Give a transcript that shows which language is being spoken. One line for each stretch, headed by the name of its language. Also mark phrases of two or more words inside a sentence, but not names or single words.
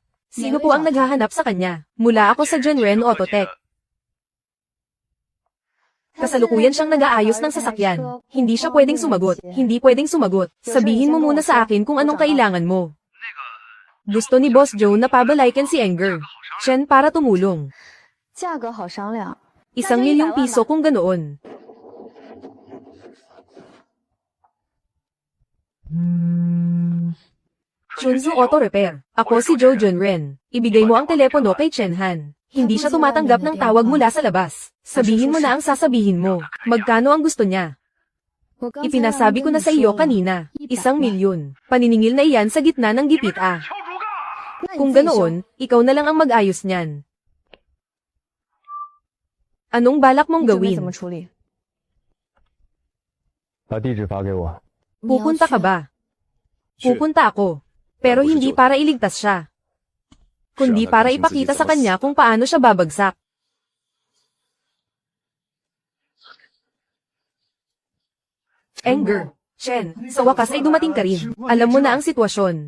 Filipino: Sino po ang naghahanap sa kanya? Mula ako sa Genren Autotech. Kasalukuyan siyang nag-aayos ng sasakyan. Hindi siya pwedeng sumagot. Hindi pwedeng sumagot. Sabihin mo muna sa akin kung anong kailangan mo. Gusto ni Boss Joe na pabalaykan si Enger. Chen para tumulong.
Chinese: 价格好商量。
Filipino: 1,000,000 piso kung ganoon. Chunzu Auto Repair. Ako si Joe Junren. Ibigay mo ang telepono kay Chenhan. Hindi siya tumatanggap ng tawag mula sa labas. Sabihin mo na ang sasabihin mo. Magkano ang gusto niya? Ipinasabi ko na sa iyo kanina. 1,000,000. Paniningil na iyan sa gitna ng gipit . Kung ganoon, ikaw na lang ang mag-ayos niyan. Anong balak mong
Chinese: 你准备
Filipino: gawin?
Chinese: 怎么处理？把地址发给我。
Filipino: Pupunta ka ba? Pupunta ako. Pero hindi para iligtas siya. Kundi para ipakita sa kanya kung paano siya babagsak. Anger. Chen, sa wakas ay dumating ka rin. Alam mo na ang sitwasyon.